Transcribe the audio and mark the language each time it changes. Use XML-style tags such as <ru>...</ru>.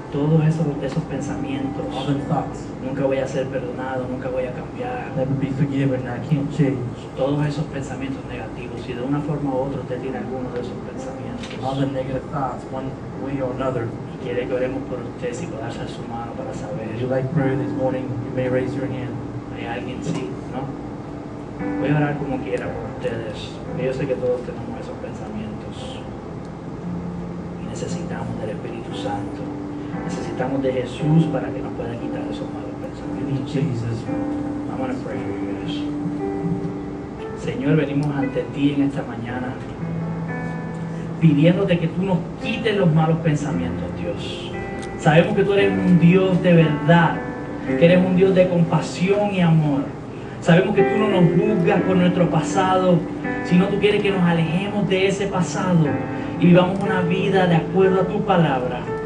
<es>Todos esos pensamientos.</es> <en>All them thoughts.</en> <es>Nunca voy a ser perdonado, nunca voy a cambiar.</es> <en>Never be forgiven. I can't change.</en> <es>Todos esos pensamientos negativos. Si de una forma u otra usted tiene alguno de esos pensamientos</es> <en>All the negative thoughts, one way or another.</en> <es>y quiere que oremos por usted, si puede alzar su mano para saber.</es> <en>If you like prayer this morning, you may raise your hand.</en> <es>¿Hay alguien? Sí, ¿no? Voy a orar como quiera por ustedes. Porque yo sé que todos tenemos esos pensamientos. Y necesitamos del Espíritu Santo. Necesitamos de Jesús para que nos pueda quitar esos malos</es> <en>We need</en> <es>pensamientos.</es> <en>Jesus. I want to pray for you guys.</en> <es>Señor, venimos ante ti en esta mañana pidiéndote que tú nos quites los malos pensamientos, Dios. Sabemos que tú eres un Dios de verdad, que eres un Dios de compasión y amor. Sabemos que tú no nos juzgas por nuestro pasado, sino tú quieres que nos alejemos de ese pasado y vivamos una vida de acuerdo a tu palabra.</es>